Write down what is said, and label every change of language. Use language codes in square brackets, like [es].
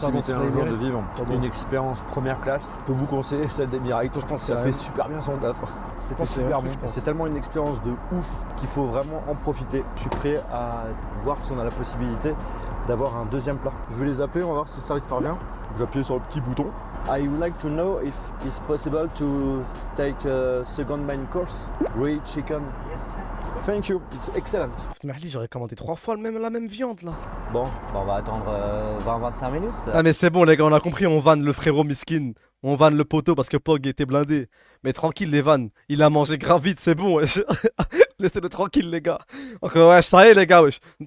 [fr] pardon, c'est un jour de vivre une expérience première classe. Je peux vous conseiller celle d'Emirates. Je pense que ça fait super bien son taf. C'est super bon. C'est tellement une expérience de ouf qu'il faut vraiment en profiter. Je suis prêt à voir si on a la possibilité d'avoir un deuxième plat. Je vais les appeler, on va voir si le service parvient. J'appuie sur le petit bouton. [en] I would like to know if it's possible to take a second main course. Grilled chicken. Yes. Thank you, it's excellent. [fr] Merli, j'aurais commandé 3 fois la même viande là. Bon, on va attendre 20-25 minutes. Ah mais c'est bon les gars, on a compris, on vanne le frérot miskin. On vanne le poteau parce que Pog était blindé. Mais tranquille les vannes, il a mangé grave vite, c'est bon wesh. Laissez-le tranquille les gars. Encore wesh, ça y est les gars wesh.